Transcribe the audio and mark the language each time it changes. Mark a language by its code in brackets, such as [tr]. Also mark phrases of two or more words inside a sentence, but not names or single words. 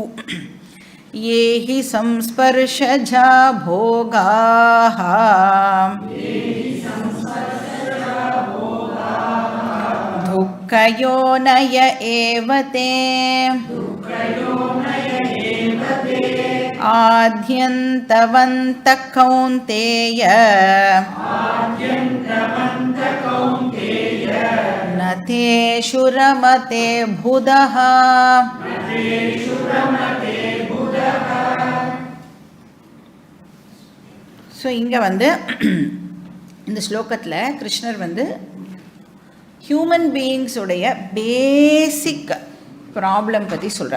[sa] ये हि संस्पर्शजा भोगाः दुःखयोनय एव ते आद्यन्तवन्तः कौन्तेय न तेषु रमते बुधः. [ta] ஸோ இங்கே இந்த ஸ்லோகத்தில் கிருஷ்ணர் [en] human beings-உடைய basic problem [ta] பற்றி சொல்கிறார்.